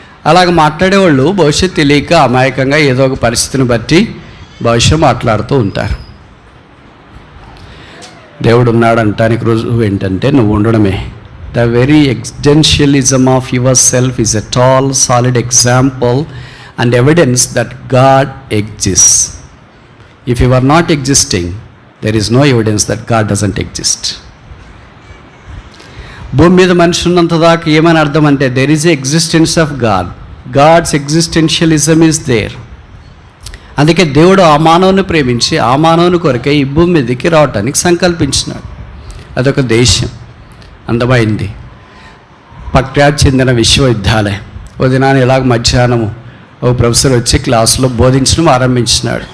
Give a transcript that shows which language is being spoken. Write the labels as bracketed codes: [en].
[te] అలాగ మాట్లాడేవాళ్ళు భవిష్యత్తు తెలియక అమాయకంగా ఏదో ఒక పరిస్థితిని బట్టి భవిష్యత్తు మాట్లాడుతూ ఉంటారు. దేవుడు ఉన్నాడంటానికి రుజువు ఏంటంటే నువ్వు ఉండడమే. [en] The very existentialism of yourself is a tall solid example and evidence that God exists. If you are not existing, there is no evidence that God doesn't exist. [te] భూమి మీద మనిషి ఉన్నంత దాకా ఏమని అర్థం అంటే [en] there is a existence of God. God's existentialism is there. [te] అందుకే దేవుడు ఆ మానవుని ప్రేమించి ఆ మానవుని కొరకే ఈ భూమి మీదకి రావటానికి సంకల్పించినాడు. అదొక దేశం, అందమైంది, ప్రఖ్యాతి చెందిన విశ్వవిద్యాలయం. ఓ దినాన్ని ఇలాగ మధ్యాహ్నము ఒక ప్రొఫెసర్ వచ్చి క్లాసులో బోధించడం ఆరంభించినాడు.